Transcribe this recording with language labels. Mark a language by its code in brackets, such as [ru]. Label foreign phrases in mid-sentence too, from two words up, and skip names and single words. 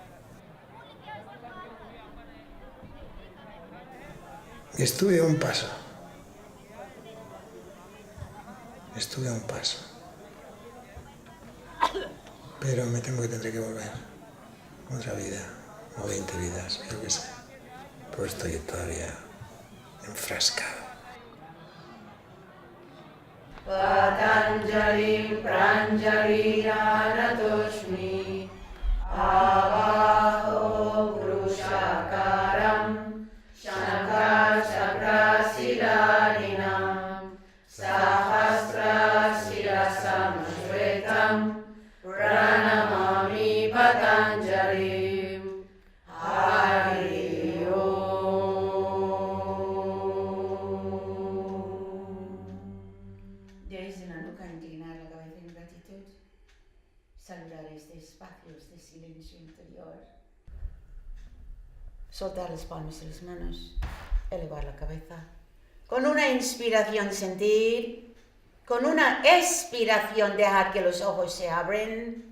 [es] Y estuve a un paso. Pero me temo que tendré que volver. Otra vida, o 20 vidas, yo qué sé. Pero estoy todavía enfrascado. [sa] Patanjalim Pranjaliranatoshmi Avaho Vrushakaram Shankar Chakrasiddharinam Sahasra Shirasam Shvetam Pranamami Patanjalim Hari [es] Desde la nuca inclinar la cabeza en gratitud, saludar este espacio, este silencio interior, soltar las palmas de las manos, elevar la cabeza, con una inspiración sentir, con una expiración dejar que los ojos se abren.